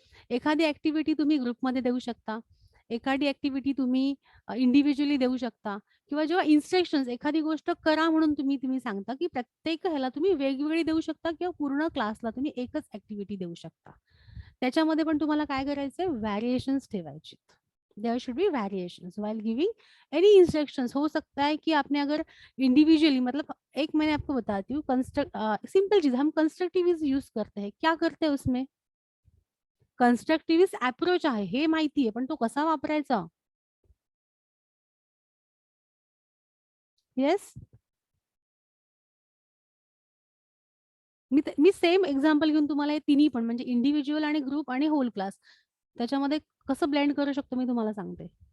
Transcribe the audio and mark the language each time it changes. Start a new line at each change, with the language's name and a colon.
Marathi: एखादी ऍक्टिव्हिटी तुम्ही ग्रुपमध्ये देऊ शकता, एखादी ऍक्टिव्हिटी तुम्ही इंडिव्हिज्युअली देऊ शकता, किंवा जेव्हा इन्स्ट्रक्शन्स एखादी गोष्ट करा म्हणून तुम्ही सांगता की प्रत्येक ह्याला तुम्ही वेगवेगळी देऊ शकता किंवा पूर्ण क्लासला तुम्ही एकच ऍक्टिव्हिटी देऊ शकता. त्याच्यामध्ये पण तुम्हाला काय करायचंय, व्हॅरिएशन्स ठेवायचे.
English: There should be variations while giving any instructions.
Hindi: हो सकता है कि आपने अगर इंडिविजुअली, मतलब एक मैंने आपको बताती हूँ, सिंपल चीज, हम कंस्ट्रक्टिविस्ट यूज करते हैं. क्या करते हैं उसमें,
Marathi: कंस्ट्रक्टिविस्ट अप्रोच आहे हे माहिती आहे, पण तो कसा वापरायचा. येस, मी सेम एक्झाम्पल घेऊन तुम्हाला हे तिन्ही पण म्हणजे इंडिव्हिज्युअल आणि ग्रुप आणि होल क्लास त्याच्यामध्ये कसं ब्लेंड करू शकतो मी तुम्हाला सांगते.